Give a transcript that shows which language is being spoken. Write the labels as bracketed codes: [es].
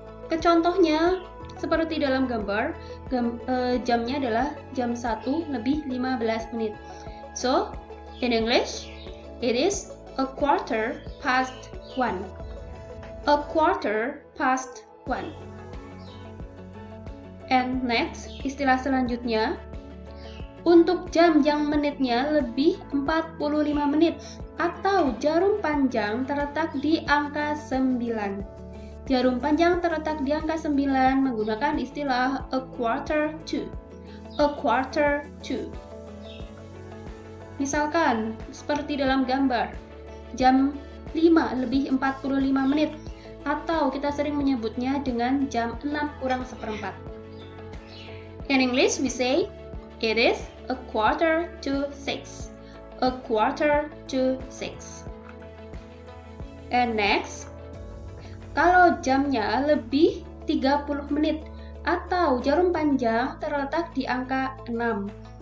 [id] Contohnya seperti dalam gambar, jamnya adalah jam 1:15 menit. [en] So, in English, it is a quarter past 1. A quarter past 1. And next, [id] istilah selanjutnya, untuk jam yang menitnya lebih 45 menit atau jarum panjang terletak di angka 9. Jarum panjang terletak di angka 9 menggunakan istilah a quarter to. [en] A quarter to. [id] Misalkan, seperti dalam gambar, jam 5:45 menit, atau kita sering menyebutnya dengan jam 6:04. [en] In English, we say, it is a quarter to 6. A quarter to 6. And next, [id] kalau jamnya lebih 30 menit atau jarum panjang terletak di angka 6.